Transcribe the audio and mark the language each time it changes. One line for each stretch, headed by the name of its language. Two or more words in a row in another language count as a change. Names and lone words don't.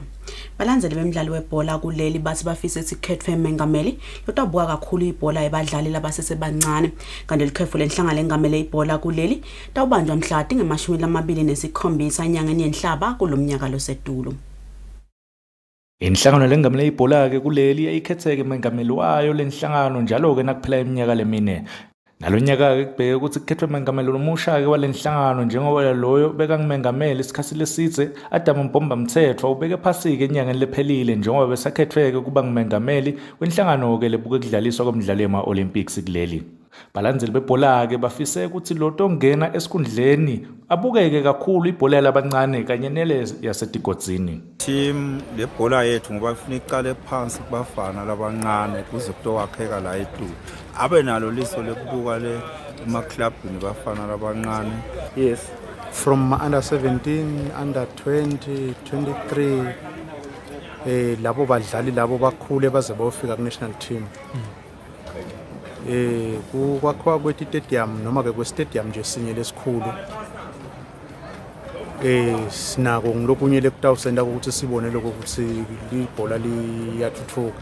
Swati: Balandzeli bemidlalo webhola kuleli bathi bafisa isikhethwe mengameli lotabuka kakhulu ibhola ebadlali labasesebancane kanti likhefu lenhlangano lengamele ibhola kuleli tawubanjwa mhla tinge-27 enyangeni yenhlaba kulomnyaka losetulu. Inhlangano lengamele ibhola ke kuleli yayikhetheke mengameli wayo lenhlangano njalo ke nakuphela iminyaka lemine. Nalonyaka ke kubheke ukuthi kukhethwe mengameli omusha ke walenhlangano njengoba loyo beka ngimengameli isikhathi lesitse Adam Mbomba Mthethwa ubeke phasi ke enyangeni lephelile njengoba besakhethweke kuba ngimengameli wenhlangano ke lebuke kudlaliswa kwemidlalo yema-Olympics kuleli. Balandzeli bebhola ke bafise ukuthi loto ngena esikhundleni abukeke kakhulu ibhola labancane kanye nele yasetigodzini. Team lebhola yethu ngoba ifuna iqale phansi kubafana labancane kuze kutowakheka la eTulu. Abe nalo liso lekubuka le ema-clubini bafana labancane.
English: Yes, from under 17, under 20,
Swati: 23 labo badlali labo bakhule baze bayofika ku-national team. Kwakhiwa kwethi stadium noma ke kwe-stadium nje sinye lesikhulu sinako ngilokunye lekutawusenda ukuthi sibone lokho ukuthi ibhola liyathuthuka.